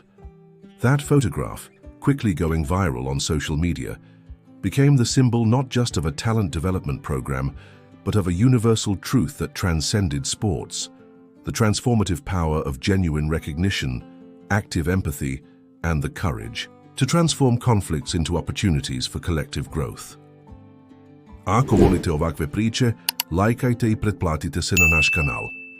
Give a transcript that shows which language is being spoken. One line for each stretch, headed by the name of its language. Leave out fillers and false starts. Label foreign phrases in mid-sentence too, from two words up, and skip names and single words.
English: That photograph, quickly going viral on social media, became the symbol not just of a talent development program, but of a universal truth that transcended sports: the transformative power of genuine recognition, active empathy, and the courage to transform conflicts into opportunities for collective growth.
Croatian: Ako volite ovakve priče, lajkajte I pretplatite se na naš kanal.